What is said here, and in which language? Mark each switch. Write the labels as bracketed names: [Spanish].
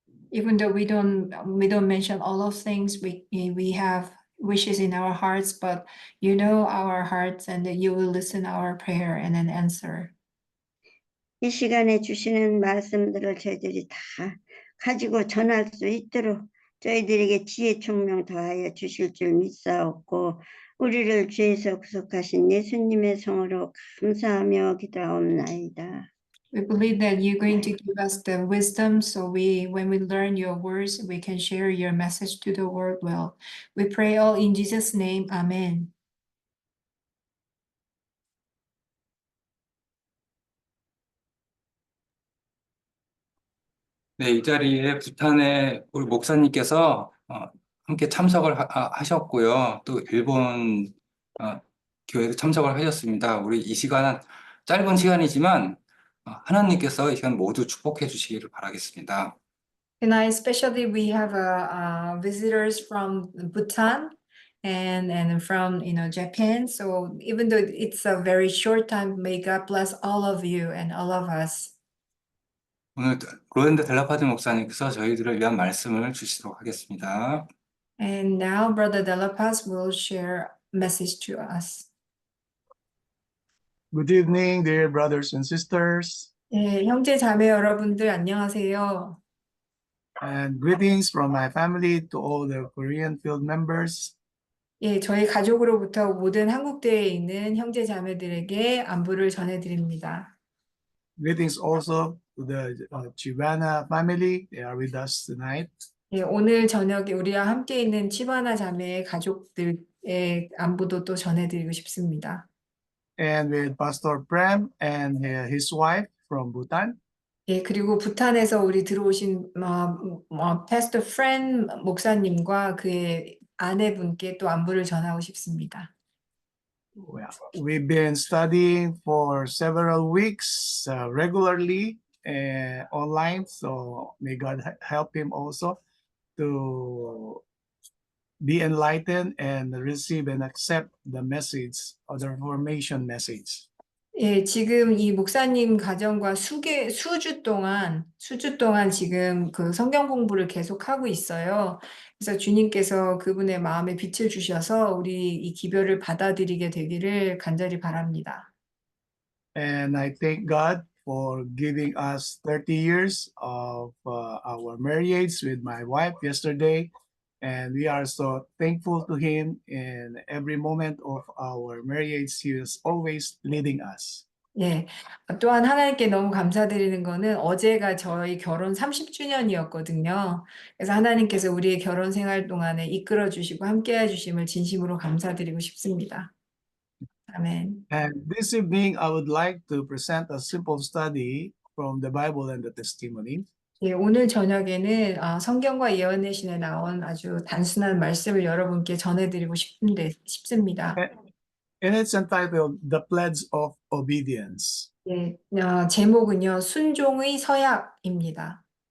[English] Even though we don't mention all of things, we have wishes in our hearts, but you know our hearts and that you will listen our prayer and then answer. [Korean] 이 시간에 주시는 말씀들을 저희들이 다 가지고 전할 수 있도록 저희들에게 지혜 총명 더하여 주실 줄 믿사옵고 우리를 죄에서 구속하신 예수님의 성으로 감사하며 기도하옵나이다. [English] We believe that you're going to give us the wisdom so when we learn your words, we can share your message to the world well. We pray all in Jesus' name. Amen. [Korean] 네, 이 자리에 부탄의 우리 목사님께서 함께 참석을 하셨고요. 또 일본 교회도 참석을 하셨습니다. 우리 이 시간은 짧은 시간이지만 하나님께서 이 시간 모두 축복해 주시기를 바라겠습니다. [English] Tonight, especially, we have visitors from Bhutan and from Japan. So even though it's a very short time, may God bless all of you and all of us. [Korean] 오늘 로렌드 델라파드 목사님께서 저희들을 위한 말씀을 주시도록 하겠습니다. [English] And now, Brother De La Paz will share message to us. Good evening, dear brothers and sisters, [Korean] 예, 형제 자매 여러분들 안녕하세요. [English] and greetings from my family to all the Korean field members. [Korean] 예, 저희 가족으로부터 모든 한국대에 있는 형제 자매들에게 안부를 전해드립니다. [English] Greetings also to the Chibana family. They are with us tonight. [Korean] 예, 오늘 저녁에 우리와 함께 있는 치바나 자매의 가족들의 안부도 또 전해드리고 싶습니다. [English] And with Pastor Prem and his wife from Bhutan. [Korean] 예, 그리고 부탄에서 우리 들어오신 패스터 프렌 목사님과 그의 아내분께 또 안부를 전하고 싶습니다. [English] Well, we've been studying for several weeks regularly online, so may God help him also to be enlightened and receive and accept the message of the Reformation message. [Korean] 예, 지금 이 목사님 가정과 수주 동안 지금 그 성경 공부를 계속하고 있어요. 그래서 주님께서 그분의 마음에 빛을 주셔서 우리 이 기별을 받아들이게 되기를 간절히 바랍니다. [English] And I thank God for giving us 30 years of our marriage with my wife yesterday. And we are so thankful to him in every moment of our marriage. He is always leading us. [Korean] 예, 또한 하나님께 너무 감사드리는 거는 어제가 저희 결혼 30주년이었거든요. 그래서 하나님께서 우리의 결혼 생활 동안에 이끌어 주시고 함께 해 주심을 진심으로 감사드리고 싶습니다. 아멘. [English] And this evening, I would like to present a simple study from the Bible and the testimony. [Korean] 예, 오늘 저녁에는 성경과 예언의 신에 나온 아주 단순한 말씀을 여러분께 전해드리고 싶습니다. [English] And it's entitled The Pledge of Obedience. [Korean] 예, 제목은요, 순종의 서약입니다.